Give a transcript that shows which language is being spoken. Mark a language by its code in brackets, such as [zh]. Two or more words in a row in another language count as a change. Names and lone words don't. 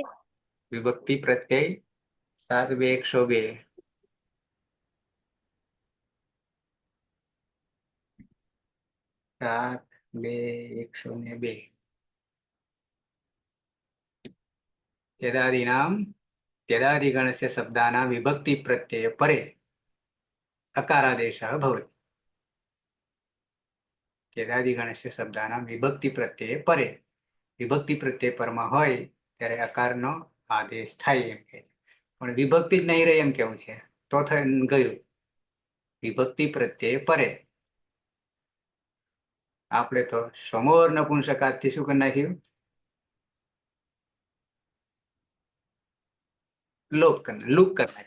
[sa] વિભક્તિ પ્રત્યય 7-2-102 7-2-102 તેદાદીનામ તેદાदिगणस्य शब्दानां विभक्ति प्रत्यय परे अकारादेशः भवति તેદાदिगणस्य शब्दानां विभक्ति प्रत्यय परे विभक्ति प्रत्यय परमा [gu] હોય ત્યારે અકારનો આદેશ થાય એમ કે પણ વિભક્તિ જ નહીં રહે એમ કેવું છે તો થઈ ગયું [sa] વિભક્તિ પ્રત્યય પરે [gu] આપણે તો સમોર નપુંસકાથી શું કરી નાખ્યું? લોપ કરી નાખ્યું.